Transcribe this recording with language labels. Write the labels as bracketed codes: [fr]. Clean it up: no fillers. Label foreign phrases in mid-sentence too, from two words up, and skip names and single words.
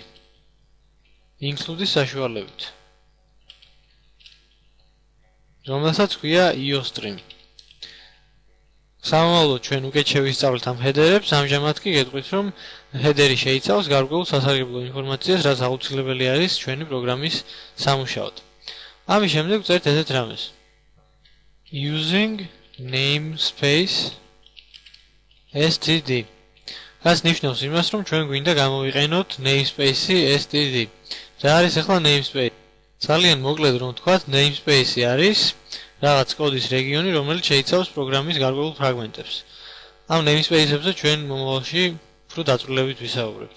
[ka] include-ის საშუალებით. რომელსაც ქვია iostream. სამომავლოდ ჩვენ უკეთ შევისწავლეთ ამ header-ებს, ამჟამად კი გეტყვით რომ header-ი შეიცავს გარკვეულ სასარგებლო ინფორმაციას, რაც აუცილებელი არის ჩვენი პროგრამის სამუშაოდ. ამის შემდეგ ვწერთ ესეთ რამეს. [en] using namespace std. [ka] რაც ნიშნავს იმას, რომ ჩვენ გვინდა გამოვიყენოთ [en] namespace std. [ka] რა არის ახლა namespace? ძალიან მოკლედ რომ ვთქვათ, namespace არის რაღაც კოდის რეგიონი, რომელიც შეიცავს პროგრამის გარკვეულ ფრაგმენტებს. ამ namespace-ებზე ჩვენ მომავალში უფრო დაწვრილებით ვისაუბრებთ.